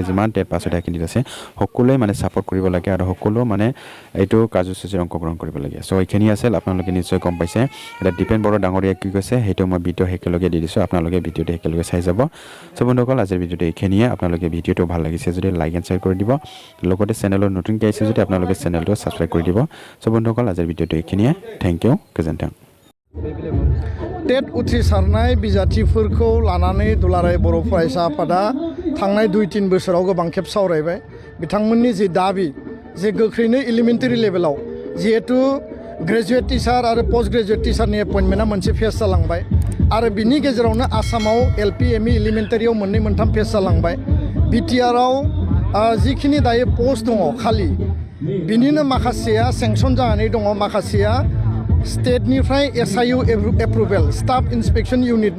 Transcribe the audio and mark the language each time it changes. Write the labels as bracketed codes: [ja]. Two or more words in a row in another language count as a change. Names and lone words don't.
[as] যিমান টেট পাছ হৈ কেণ্ডিডেট আছে সকলোৱে মানে ছাপোৰ্ট কৰিব লাগে আৰু সকলো মানে এইটো কাৰ্যসূচীত অংশগ্ৰহণ কৰিব লাগে চ' এইখিনি আছিল আপোনালোকে নিশ্চয় গম পাইছে এতিয়া দীপেন বড়ো ডাঙৰীয়াই কি কৈছে সেইটো মই ভিডিঅ' একেলগে দি দিছোঁ আপোনালোকে ভিডিঅ'টো একেলগে চাই যাব চ' বন্ধুসকল আজিৰ ভিডিঅ'টো এইখিনিয়ে আপোনালোকে ভিডিঅ'টো ভাল লাগিছে যদি [en] like and share [as] কৰি দিব লগতে চেনেলত নতুনকৈ আহিছে যদি আপোনালোকে চেনেলটো ছাবস্ক্ৰাইব কৰি দিব চ' বন্ধুসকল আজিৰ ভিডিঅ'টো এইখিনিয়ে [en] thank you [as] गोजोन्थों [brx] टेट उथ्रिसारनाय बिजाथिफोरखौ लानानै दुलाराय बर' फरायसा आफादा थांनाय 2-3 बोसोराव गोबां खेब सावरायबाय बिथांमोननि जि दाबि जे गोख्रैनो [en] elementary level [brx] जिहेतु [en] graduate teacher [brx] आरो [en] post graduate teacher appointment [brx] मोनसे फेज जालांबाय आरो बिनि गेजेरावनो आसामाव LP ME एलिमेन्टारियाव 2-3 फेज जालांबाय बिटिआरआव जिखिनि दायो पोस्ट दङ खालि बिनिनो माखासेया सेंसन जानानै दङ माखासेया स्टेटनिफ्राय SIU [en] approval staff inspection unit